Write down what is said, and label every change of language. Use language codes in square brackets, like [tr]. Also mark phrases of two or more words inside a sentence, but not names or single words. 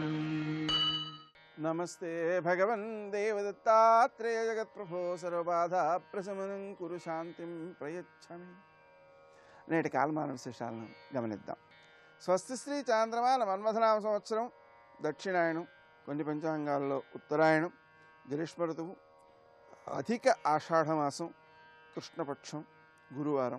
[sa] नमस्ते भगवन् देवदत्तात्रेय जगत्प्रभो सर्वबाधा प्रशमनं कुरु शान्तिं प्रयच्छामि। [te] నేటి కాలమాన విశేషాలను గమనిద్దాం. స్వస్తి శ్రీ చాంద్రమాన మన్మథనామ సంవత్సరం దక్షిణాయనం, కొన్ని పంచాంగాల్లో ఉత్తరాయణం, గ్రీష్మ ఋతువు, అధిక ఆషాఢమాసం, కృష్ణపక్షం, గురువారం.